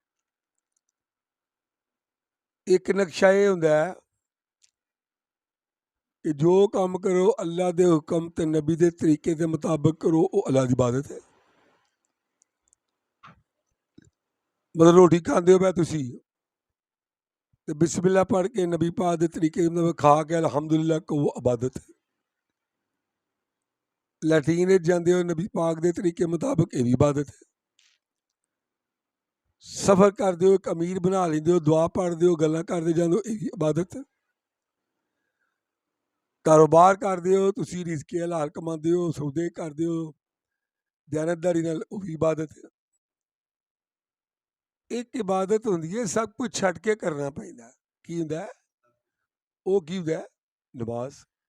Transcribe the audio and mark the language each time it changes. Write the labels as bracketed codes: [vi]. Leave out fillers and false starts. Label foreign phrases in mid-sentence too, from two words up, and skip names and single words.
[pa] ایک نقشہ یہ ہوندا ہے کہ جو کام کرو اللہ دے حکم تے نبی دے طریقے دے مطابق کرو، وہ اللہ دی عبادت ہے۔ مطلب روٹی کھاندے ہو پے تسی تے بسم اللہ پڑھ کے نبی پاک دے طریقے دے کھا کے الحمدللہ کو، وہ عبادت ہے۔ لیٹرین جاندے ہو نبی پاک دے طریقے مطابق، یہ بھی عبادت ہے۔ سفر کردے ہو ایک امیر بنا لیندے ہو، دعا پڑھدے ہو، گلاں کردے جاندے ہو، یہ بھی عبادت ہے۔ کاروبار کردے ہو، تسی رزق حلال کماندے ہو، سودے کردے ہو دیانتداری نال، وہ بھی عبادت ہے۔ ایک عبادت ہوندی ہے سب کچھ چھڈ کے کرنا پیندا ہے۔ کی ہوندا ہے؟ وہ کی ہوندا ہے؟ نماز۔